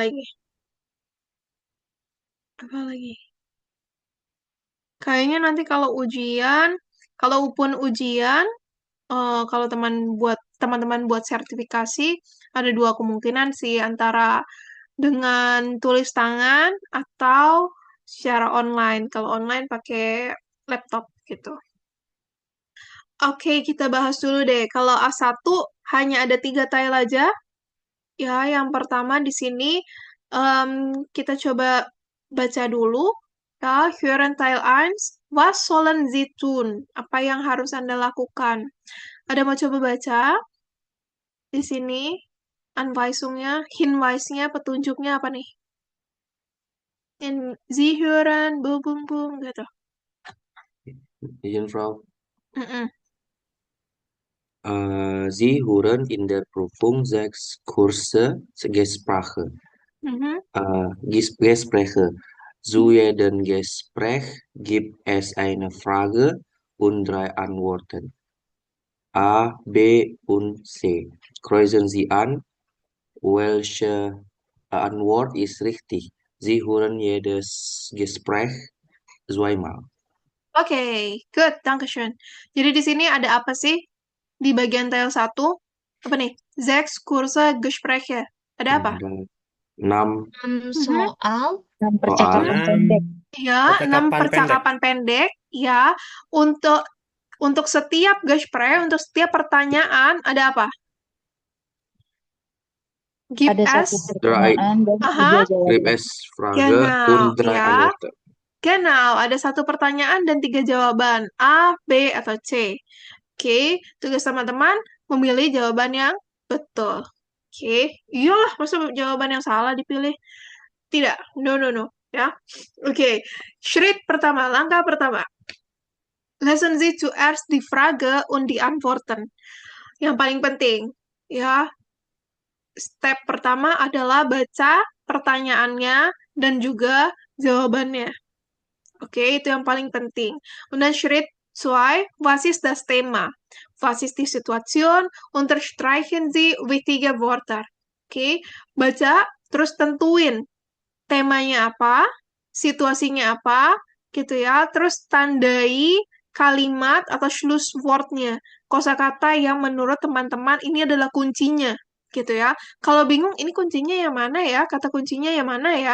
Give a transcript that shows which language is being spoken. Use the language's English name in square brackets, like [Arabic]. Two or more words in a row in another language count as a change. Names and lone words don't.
[Indonesian] Kayaknya nanti kalaupun ujian, kalau teman-teman buat sertifikasi, ada dua kemungkinan sih, antara dengan tulis tangan atau secara online. Kalau online pakai laptop gitu. Oke, kita bahas dulu deh. Kalau A1 hanya ada 3 tile aja. Ya, yang pertama di sini kita coba baca dulu. Ya, [German] hören Teil 1. Was sollen Sie tun? [Indonesian] Apa yang harus Anda lakukan? Ada mau coba baca? Di sini, Anweisungnya, Hinweisnya, petunjuknya apa nih? [German] Sie hören, bum, bum, bum, [Indonesian] gitu. Izin Frau. Mm-mm. [German] Sie hören in der Prüfung 6 Kurse Gesprache. Mhm. Gespräche. Zu jedem Gespräch gibt es eine Frage und 3 Antworten. A, B und C. Kreuzen Sie an, welche Antwort ist richtig. Sie hören jedes Gespräch zweimal. [Indonesian] Oke, good, dankeschön. Jadi di sini ada apa sih? Di bagian tile 1, apa nih? [German] 6 Kurse Gespräche. [Indonesian] Ada apa? Ada 6 Soal Percakapan soal. pendek. Ya, 6 percakapan pendek. Ya, untuk setiap Gespräch, untuk setiap pertanyaan, ada apa? [English] Give [Indonesian] Ada satu [English] us. [German] Drei. [Indonesian] pertanyaan dan tiga Aha. [German] Gib [Indonesian] jawaban. [German] es Frage Genau, und drei [Indonesian] ya. [German] Antworten. Genau, [Indonesian] ada satu pertanyaan dan 3 jawaban. A, B, atau C. Oke, tugas teman-teman memilih jawaban yang betul. Oke, iyalah, masa jawaban yang salah dipilih? Tidak, [English] no, no, no. [Indonesian] Ya, oke. Schritt pertama, langkah pertama. [German] Lesen Sie zuerst die Frage und die Antworten. [Indonesian] Yang paling penting, ya. Step pertama adalah baca pertanyaannya dan juga jawabannya. Oke, itu yang paling penting. [German] Und dann Schritt 2, was ist das Thema? Was ist die Situation? Unterstreichen Sie wichtige Wörter. [Indonesian] Oke, baca, terus tentuin temanya apa, situasinya apa, gitu ya. Terus tandai kalimat atau Schlusswortnya, kosakata yang menurut teman-teman ini adalah kuncinya, gitu ya. Kalau bingung, ini kuncinya yang mana ya? Kata kuncinya yang mana ya?